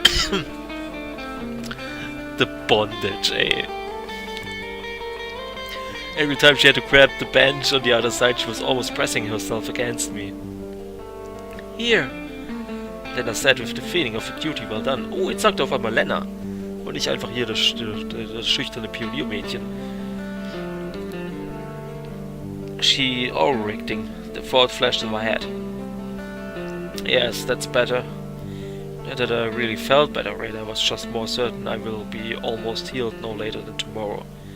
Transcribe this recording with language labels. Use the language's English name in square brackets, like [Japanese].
[English] The bondage, eh? Every time she had to grab the bench on the other side, she was almost pressing herself against me. Here, Lena said with the feeling of a duty well done. [German] Oh, jetzt sagt er auf einmal Lena. Und nicht einfach hier das schüchterne Pioniermädchen. [English] She overreacting. The thought flashed in my head. Yes, that's better. Not that I really felt better, right? I was just more certain I will be almost healed no later than tomorrow.